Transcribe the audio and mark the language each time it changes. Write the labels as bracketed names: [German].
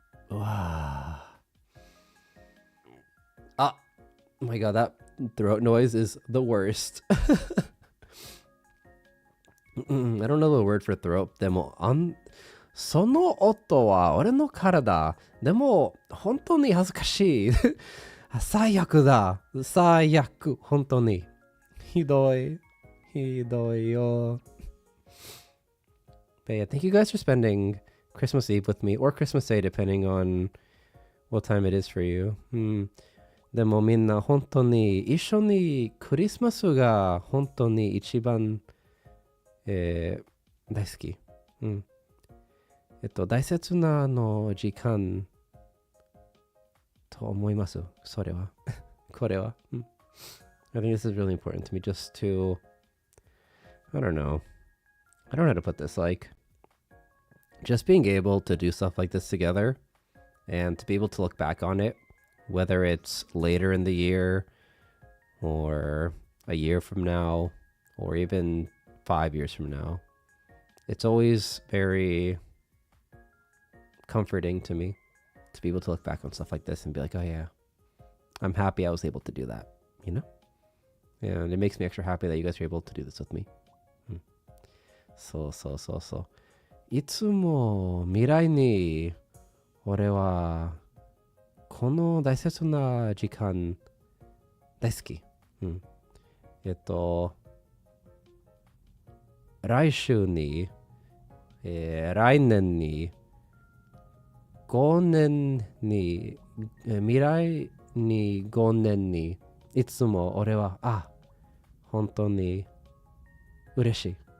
[English] Wow. Oh my god, that throat noise is the worst. I don't know the word for throat. [Japanese] でも、その音は俺の体。でも、本当に恥ずかしい。最悪だ。最悪。本当に。ひどい。ひどいよ。 [English] But yeah, thank you guys for spending Christmas Eve with me, or Christmas Day, depending on what time it is for you. [Japanese] でもみんな本当に一緒にクリスマスが本当に一番、大好き。大切な時間と思います。それは。これは。 [English] I think this is really important to me just to, I don't know. I don't know how to put this, like, just being able to do stuff like this together and to be able to look back on it, whether it's later in the year or a year from now or even 5 years from now. It's always very comforting to me to be able to look back on stuff like this and be like, oh yeah, I'm happy I was able to do that, you know? And it makes me extra happy that you guys are able to do this with me. [Japanese] そう。いつも未来に俺はこの大切な時間大好き。来週に、来年に、5年に、未来に5年に、いつも俺は、本当に嬉しい。